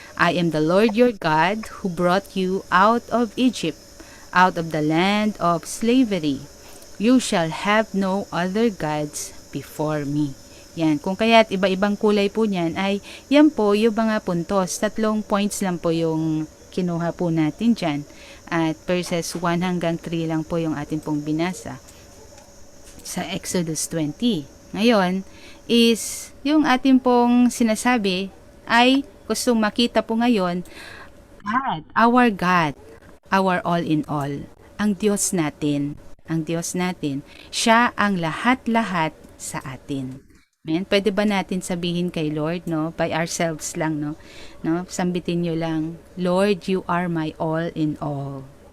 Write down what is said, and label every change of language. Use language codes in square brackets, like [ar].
[en] I am the Lord your God who brought you out of Egypt, out of the land of slavery. You shall have no other gods before me. [tl] Yan. Kung kaya't iba-ibang kulay po niyan ay yan po yung mga puntos. 3 points lang po yung kinuha po natin dyan. At verses 1 hanggang 3 lang po yung ating pong binasa sa Exodus 20. Ngayon is yung ating pong sinasabi ay gustong makita po ngayon [en] God, our all in all. [tl] Ang Diyos natin, siya ang lahat-lahat sa atin. Amen. Pwede ba natin sabihin kay Lord, no? [en] By ourselves [tl] lang, no? Sambitin nyo lang, [en] Lord, you are my all in all.